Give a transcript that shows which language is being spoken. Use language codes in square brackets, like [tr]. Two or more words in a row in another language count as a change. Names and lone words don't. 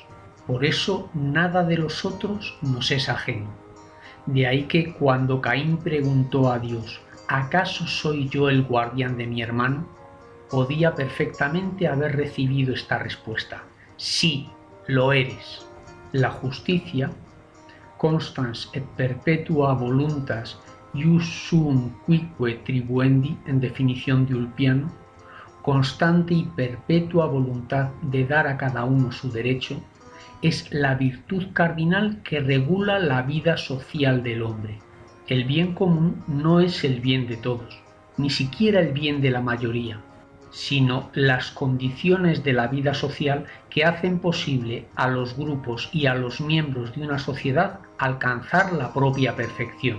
[es] Por eso nada de los otros nos es ajeno. De ahí que cuando Caín preguntó a Dios, ¿acaso soy yo el guardián de mi hermano?, podía perfectamente haber recibido esta respuesta: sí, lo eres. La justicia, [la] constans et perpetua voluntas ius suum cuique tribuendi, [es] en definición de Ulpiano, constante y perpetua voluntad de dar a cada uno su derecho, es la virtud cardinal que regula la vida social del hombre. El bien común no es el bien de todos, ni siquiera el bien de la mayoría, sino las condiciones de la vida social que hacen posible a los grupos y a los miembros de una sociedad alcanzar la propia perfección.